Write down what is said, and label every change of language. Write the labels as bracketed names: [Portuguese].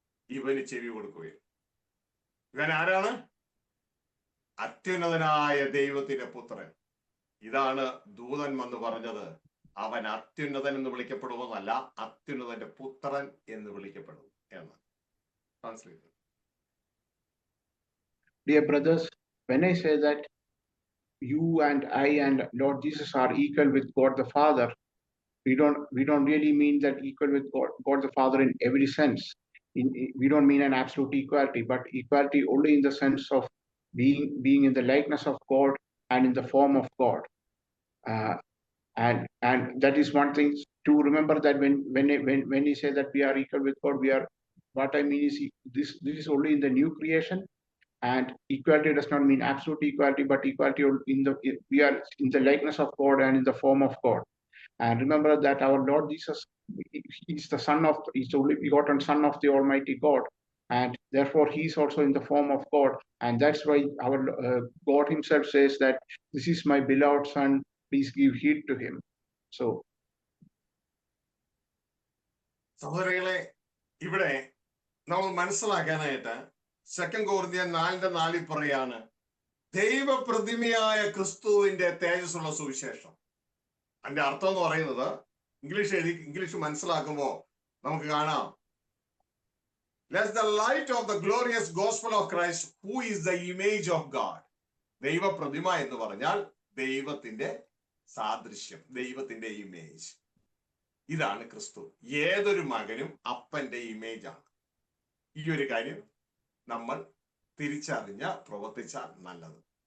[Malayalam] ഇവന് ചെവി കൊടുക്കുകയും. ഇവൻ ആരാണ്? അത്യുന്നതനായ ദൈവത്തിന്റെ പുത്രൻ. ഇതാണ് ദൂതൻ വന്ന് പറഞ്ഞത്, അവൻ അത്യുന്നതൻ എന്ന് വിളിക്കപ്പെടുമെന്നല്ല, അത്യുന്നതന്റെ പുത്രൻ എന്ന് വിളിക്കപ്പെടും എന്ന്. [English] Translate. Dear brothers, when I say that you and I and Lord Jesus are equal with God the Father, we don't really mean that equal with God the Father in every sense. We don't mean an absolute equality, but equality only in the sense of being in the likeness of God and in the form of God. And that is one thing to remember, that when he says that we are equal with God, what I mean is this is only in the new creation. And equality does not mean absolute equality, but equality we are in the likeness of God and in the form of God. And remember that our Lord Jesus is the he's the only begotten Son of the Almighty God, and therefore he is also in the form of God. And that's why our God himself says that this is my beloved Son, please give heed to him. So, [Malayalam] സഹോദരങ്ങളെ, ഇവിടെ നമ്മൾ മനസ്സിലാക്കാനായിട്ട് 2 കൊരിന്ത്യർ 4:4 പറയാണ്, ദൈവപ്രതിമയായ ക്രിസ്തുവിന്റെ തേജസ്സുള്ള സുവിശേഷം. അതിന്റെ അർത്ഥം എന്ന് പറയുന്നത്, ഇംഗ്ലീഷ് മനസ്സിലാക്കുമ്പോൾ നമുക്ക് കാണാം, [English] let the light of the glorious gospel of Christ, who is the image of God. [Malayalam] ദൈവപ്രതിമ എന്ന് പറഞ്ഞാൽ ദൈവത്തിന്റെ സാദൃശ്യം, ദൈവത്തിന്റെ ഇമേജ്. ഇതാണ് ക്രിസ്തു. ഏതൊരു മകനും അപ്പന്റെ ഇമേജ് ആണ്. ഈ ഒരു കാര്യം നമ്മൾ തിരിച്ചറിഞ്ഞ പ്രവർത്തിച്ചാൽ നല്ലത്.